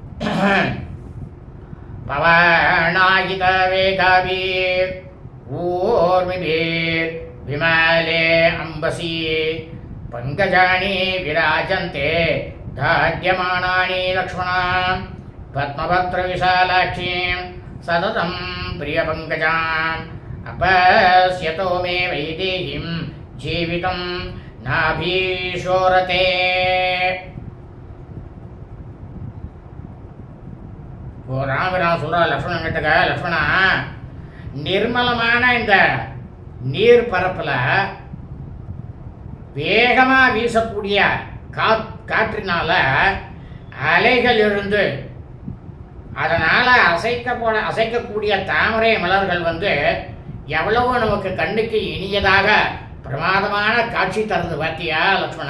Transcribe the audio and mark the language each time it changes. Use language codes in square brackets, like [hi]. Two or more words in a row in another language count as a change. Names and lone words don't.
[sa] पवनायित वेगावीर् ऊर्मिभीर् विमले अम्भसि पङ्कजानि विराजन्ते ताड्यमानानि लक्ष्मणा पद्मपत्र विशालाक्षीं सततं प्रियपङ्कजाम् अपश्यतो मे वैदेहीं जीवितं नाभीशोरते. [ta] ஓ ராமவீரான் சொல்றா லக்ஷ்மணன் கிட்டக்க, லக்ஷ்மணா, நிர்மலமான இந்த நீர் பரப்பில் வேகமாக வீசக்கூடிய காற்றினால அலைகள் இருந்து அதனால் அசைக்கக்கூடிய தாமரை மலர்கள் எவ்வளவோ நமக்கு கண்ணுக்கு இனியதாக பிரமாதமான காட்சி தருது பாத்தியா லக்ஷ்மணா.